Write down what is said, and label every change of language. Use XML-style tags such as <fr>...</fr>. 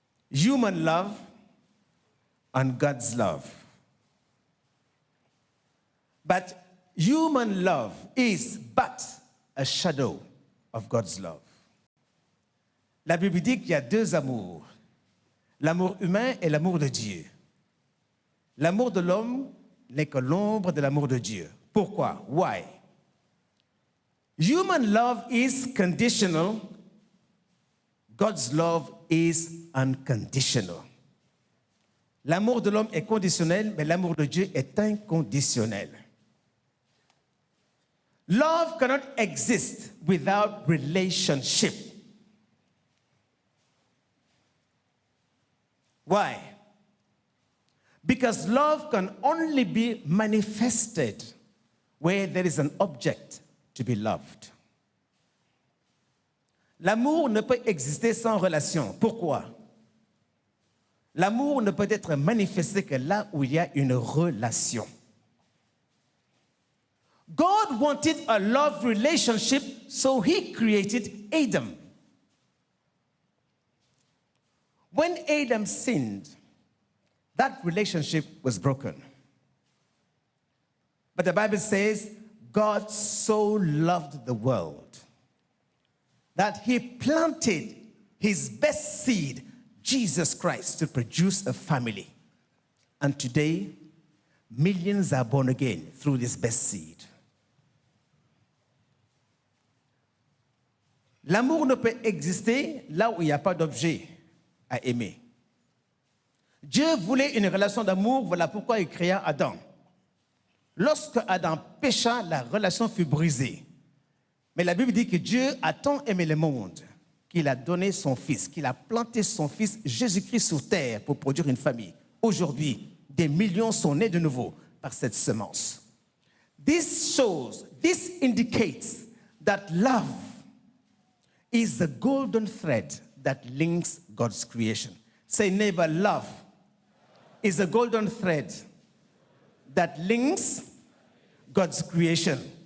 <en>Human love and God's love. But human love is but a shadow of God's love.</en> <fr>La Bible dit qu'il y a deux amours. L'amour humain et l'amour de Dieu. L'amour de l'homme n'est que l'ombre de l'amour de Dieu. Pourquoi?</fr> <en>Why? Human love is conditional. God's love is unconditional.</en> <fr>L'amour de l'homme est conditionnel, mais l'amour de Dieu est inconditionnel.</fr> <en>Love cannot exist without relationship. Why? Because love can only be manifested where there is an object to be loved.</en> <fr>L'amour ne peut exister sans relation. Pourquoi? L'amour ne peut être manifesté que là où il y a une relation.</fr> <en>God wanted a love relationship, so he created Adam. When Adam sinned, that relationship was broken. But the Bible says, God so loved the world that he planted his best seed, Jesus Christ, to produce a family. And today, millions are born again through this best seed.</en> <fr>L'amour ne peut exister là où il n'y a pas d'objet à aimer. Dieu voulait une relation d'amour, voilà pourquoi il créa Adam. Lorsque Adam pécha, la relation fut brisée. Mais la Bible dit que Dieu a tant aimé le monde qu'il a donné son Fils, qu'il a planté son Fils Jésus-Christ sur terre pour produire une famille. Aujourd'hui, des millions sont nés de nouveau par cette semence.</fr> <en>This indicates that love is the golden thread that links God's creation. Say, neighbor, love is a golden thread that links God's creation.</en>